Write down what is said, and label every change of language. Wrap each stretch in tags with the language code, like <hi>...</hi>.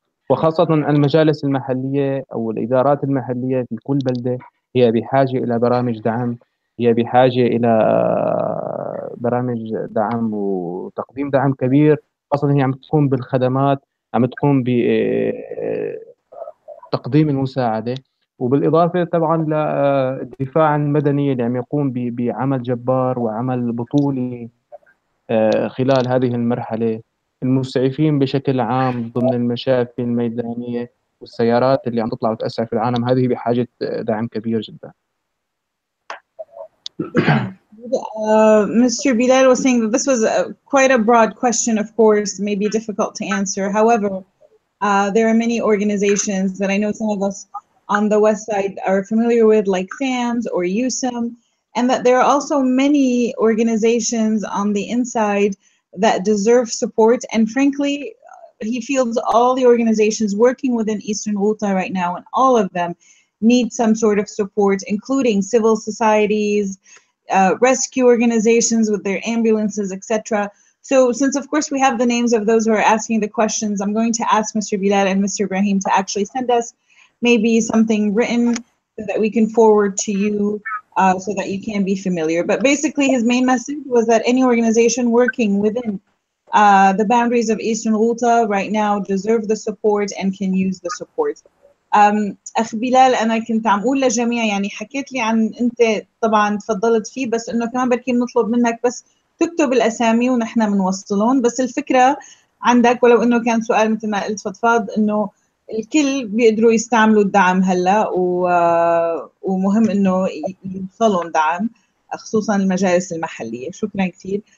<ar>وخاصة المجالس المحلية أو الإدارات المحلية في كل بلدة هي بحاجة إلى برامج دعم، هي بحاجة إلى برامج دعم وتقديم دعم كبير، خاصة هي عم تقوم بالخدمات، عم تقوم بتقديم المساعدة، وبالإضافة طبعا للدفاع المدني اللي عم يقوم بعمل جبار وعمل بطولي خلال هذه المرحلة. المسعفين بشكل عام ضمن المشافي الميدانية والسيارات اللي عم تطلع وتأسعف في العالم هذه بحاجة دعم كبير جدا.</ar> <en>Mr. Belal was saying that this was quite a broad question, of course, maybe difficult to answer. However, there are many organizations that I know some of us on the west side are familiar with, like SAMS or USAM, and that there are also many organizations on the inside that deserve support. And frankly, he feels all the organizations working within Eastern Ghouta right now, and all of them need some sort of support, including civil societies, rescue organizations with their ambulances, etc. So since of course we have the names of those who are asking the questions, I'm going to ask Mr. Belal and Mr. Ibrahim to actually send us maybe something written so that we can forward to you so that you can be familiar. But basically his main message was that any organization working within the boundaries of Eastern Ghouta right now deserve the support and can use the support.</en> <ar>أخ بلال أنا كنت عم أقول للجميع يعني حكيت لي عن أنت طبعا تفضلت فيه بس إنه كمان بركي بنطلب منك بس تكتب الأسامي ونحن بنوصلهم. بس الفكرة عندك ولو إنه كان سؤال مثل ما قلت فضفاض إنه الكل بيقدروا يستعملوا الدعم هلا ومهم إنه يوصلهم دعم خصوصا المجالس المحلية. شكرا كثير.</ar>